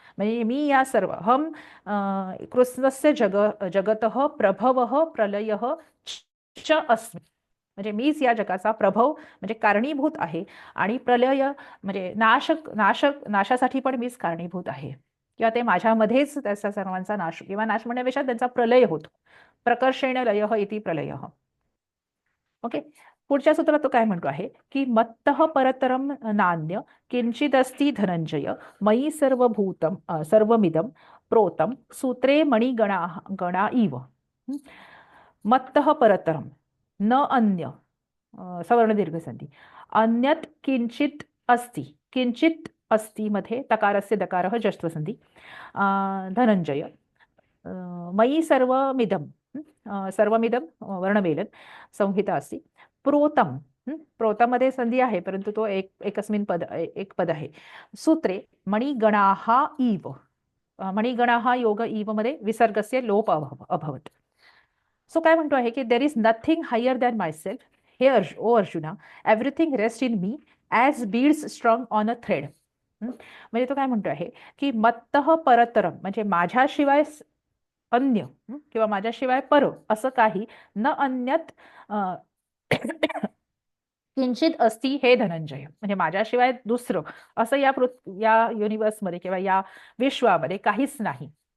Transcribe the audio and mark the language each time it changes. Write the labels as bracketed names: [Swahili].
[Marathi] म्हणजे मी या सर्व [Sanskrit] हम कृत्स्नस्य जगतः प्रभवः प्रलयः च अस्मि, [Marathi] म्हणजे मीच या जगाचा प्रभव म्हणजे कारणीभूत आहे आणि प्रलय म्हणजे नाशासाठी पण मीच कारणीभूत आहे, किंवा ते माझ्यामध्येच त्याचा सर्वांचा नाश, किंवा नाश म्हणण्यापेक्षा त्यांचा प्रलय होतो. [Sanskrit] प्रकर्षेण लयः इति प्रलयः. [English] Okay. [Marathi] पुढच्या सूत्रात तो काय म्हणतो आहे की [Sanskrit] मत्तः परतरम नान्य किंचिदस्ति धनंजय मयी सर्वमिदं प्रोतम सूत्रे मणिगणा इव. मत्तः परतरम न अन्य, सवर्ण दीर्घ संधी, अन्यत किंचित अस्ति, किंचित अस्ति मध्ये तकारस्य दकारः जष्ट्व संधी. धनंजय मयी सर्वमिदं, सर्वमिदं वर्णमेलन संहिता अस्ति. [Marathi] प्रोतम, प्रोतम मध्ये संधी आहे परंतु तो एकस्मिन एक पद आहे. [Sanskrit] सूत्रे मणिगणाः इव, मणिगणाः योग इव मध्ये विसर्गस्य लोप अभवत. [Marathi] सो काय म्हणतो आहे की [English] There is nothing higher than my self, हे ओ Arjuna, everything rest in me as beads strong on a thread. [Marathi] म्हणजे तो काय म्हणतो आहे की [Sanskrit] मत्तः परतरम [Marathi] म्हणजे माझ्याशिवाय अन्य किंवा माझ्याशिवाय पर असं काही [Sanskrit] न अन्यत किंचित अस्ति हे धनंजय, [Marathi] म्हणजे माझ्याशिवाय दुसरं असं या युनिवर्समध्ये किंवा या विश्वामध्ये काहीच नाही.